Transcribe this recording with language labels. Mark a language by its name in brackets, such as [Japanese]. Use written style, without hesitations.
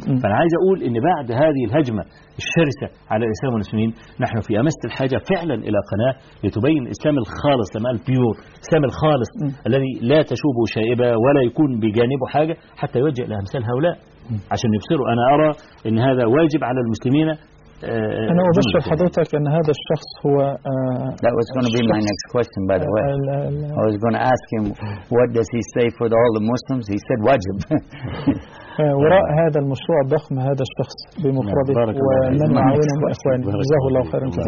[Arabic] فانا عايز اقول ان بعد هذه الهجمه الشرسه على الاسلام والمسلمين، نحن في امس الحاجه فعلا الى قناه لتبين الاسلام الخالص، لما قال بيور الاسلام الخالص الذي لا تشوبه شائبه ولا يكون بجانبه حاجه، حتى يوجه الى امثال هؤلاء عشان يبصروا. انا ارى ان هذا واجب على المسلمين. أنا أبشر حضرتك أن هذا الشخص هو [English] That was going to be my next question by the way. I was going to ask him what does he say for all the Muslims. He said واجب. [Arabic] وراء هذا المشروع الضخم هذا الشخص بمفرده ومن معاونه وإخوانه، جزاه الله خيرا.